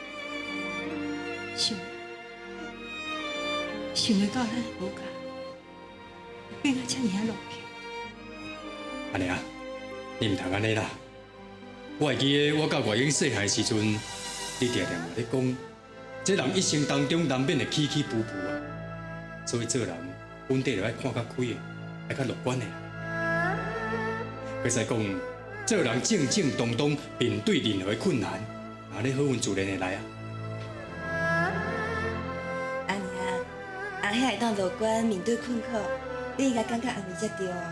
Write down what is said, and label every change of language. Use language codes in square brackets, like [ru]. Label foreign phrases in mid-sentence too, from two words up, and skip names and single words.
[nan] 想要到咱国家，变啊遮尔落魄。阿娘，你唔通安尼啦！我会记得我甲外英细汉时阵，你常常咧讲，这人一生当中难免会起起伏伏啊，所以做人本底就爱看较开的，爱较乐观的。会使讲，做人正正当当面对任何困难，安尼好运自然会来啊！阿娘，阿遐会当乐观面对困苦，你应该感觉安慰才对啊。